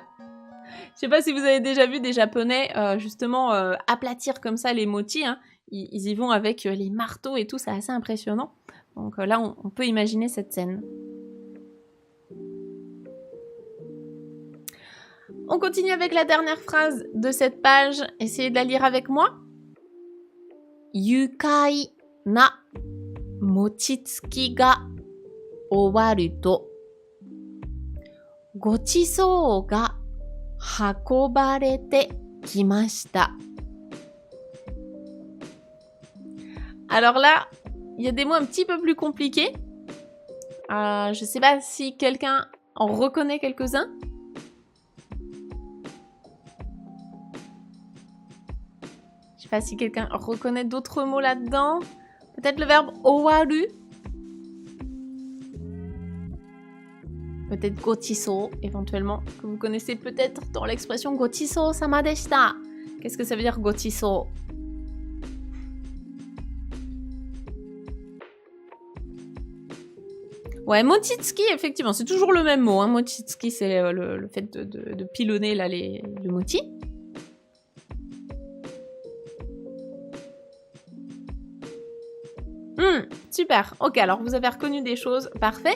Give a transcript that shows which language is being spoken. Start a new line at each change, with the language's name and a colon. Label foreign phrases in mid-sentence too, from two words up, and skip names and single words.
French: Je sais pas si vous avez déjà vu des Japonais justement aplatir comme ça les motis. Hein. Ils y vont avec les marteaux et tout, c'est assez impressionnant. Donc là, on peut imaginer cette scène. On continue avec la dernière phrase de cette page. Essayez de la lire avec moi.
Japanese: 愉快な餅つきが終わるとご馳走が運ばれてきました.
French: Alors là, il y a des mots un petit peu plus compliqués. Je sais pas si quelqu'un en reconnaît quelques-uns. Je sais pas si quelqu'un reconnaît d'autres mots là-dedans. Peut-être le verbe owaru. Peut-être gochiso, éventuellement, que vous connaissez peut-être dans l'expression
Japanese: ごちそうさまでした.
French: Qu'est-ce que ça veut dire gochiso? Ouais, mochitsuki, effectivement, c'est toujours le même mot. Hein. Mochitsuki, c'est le fait de pilonner là, le moti. Super, ok, alors vous avez reconnu des choses, parfait.